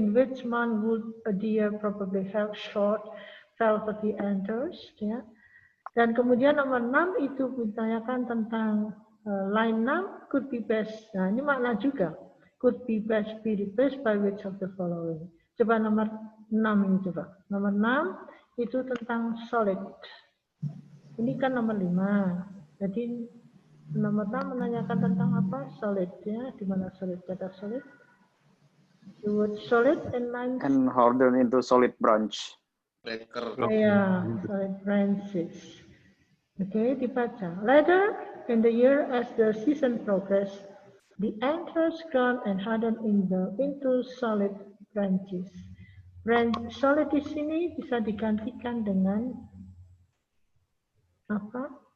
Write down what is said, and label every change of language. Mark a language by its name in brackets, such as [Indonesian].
[English] In which month would a deer probably have short velvety antlers? Ya. [Indonesian] Dan kemudian nomor 6 itu ditanyakan tentang line 6 [English] could be best. [Indonesian] Nah ini makna juga. [English] Could be best be replaced by which of the following? [Indonesian] Coba nomor 6 ini coba. Nomor 6 itu tentang solid. Ini kan nomor 5. Jadi nomor 6 menanyakan tentang apa? Solid ya. Di mana solid? Kata solid. [English] The word solid and line. And harden into solid branch. [Indonesian] Ya, solid branches. Oke, dibaca. [English] Later in the year as the season progress, the antlers ground and harden into solid branches. [Indonesian] Solid di sini bisa digantikan dengan apa?